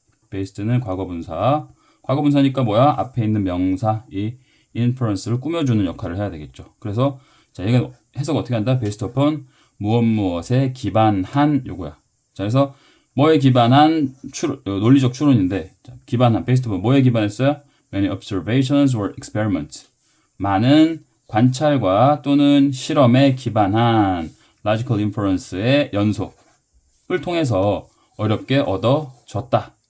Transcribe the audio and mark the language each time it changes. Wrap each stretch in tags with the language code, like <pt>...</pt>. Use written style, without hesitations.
<ko>based는 과거분사. 과거분사니까 뭐야? 앞에 있는 명사, 이 inference를 꾸며주는 역할을 해야 되겠죠. 그래서 자, 얘가 해석 어떻게 한다?</ko> <en>based upon</en> <ko>무엇에 기반한 요거야. 자, 그래서 뭐에 기반한 논리적 추론인데 자, 기반한</ko> <en>based upon</en> <ko>뭐에 기반했어요?</ko> <en>Many observations or experiments.</en> <ko>많은 관찰과 또는 실험에 기반한 logical inference의 연속을 통해서 어렵게 얻어졌다.</ko>